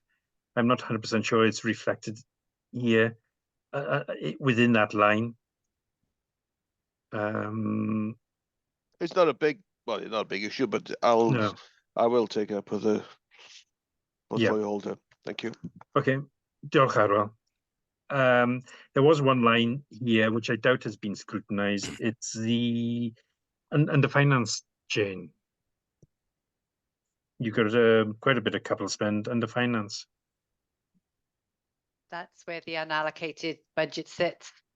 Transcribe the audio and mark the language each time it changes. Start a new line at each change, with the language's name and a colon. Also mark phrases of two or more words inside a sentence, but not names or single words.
English: I'm not 100% sure it's reflected here within that line. It's not a big, well, it's not a big issue, but I will take it up with the portfolio holder. Thank you. Okay, diolch Arwel. There was one line here which I doubt has been scrutinised. It's the under finance chain. You got quite a bit of capital spend under finance. That's where the unallocated budget sits.